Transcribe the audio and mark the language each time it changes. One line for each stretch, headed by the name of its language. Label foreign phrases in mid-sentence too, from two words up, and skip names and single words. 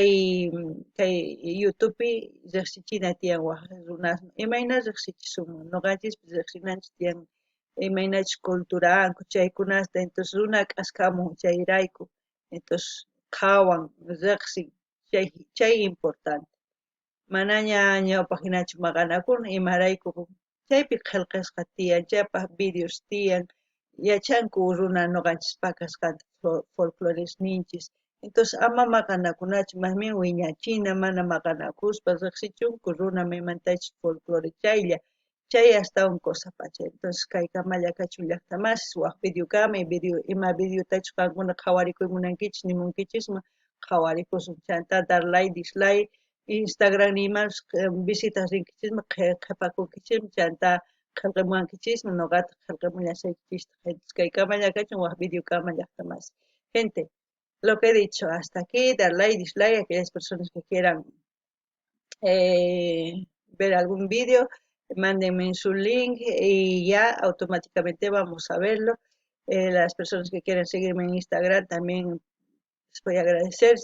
Quechua: kay YouTubepi riqsichina tiyan waqaq runasman imayna riqsichisunman ñuqanchikpis riqsinanchik tiyan imaynachik culturanku chaykunasta entonces runa k'askamun chayrayku entonces qhawan riqsin chay importante manaña ñawpaq hinachu maqanakuna imarayku chaypi qillqisqa tiyan chaypaq videos tiyan yachanku runa ñuqanchis pakasqanta folcloresninchis entonces ama maqanakunachu
Spanish: más bien
Quechua: wiñachina mana maqanakuspa riqsichunku runa maymantachik folclore chaylla chay astawan cosa entonces kay kamalla kachun llaqtamasas waq videokama ima videotachu qankuna qhawarikuy munankichis nimunkichisman qhawarikusun chanta
Spanish: dar like dislike
Quechua: Instagram nimas visitas rinkichisman qhipakunkichisman chanta qillqamunankichisman ñuqata qillqamullashaykichista entonces kay kamalla kachun waq videokama llaqtamas
Spanish: gente lo que he dicho hasta aquí, dar like, dislike a aquellas personas que quieran ver algún vídeo, mándenme en su link y ya automáticamente vamos a verlo. Las personas que quieran seguirme en Instagram también les voy a agradecer.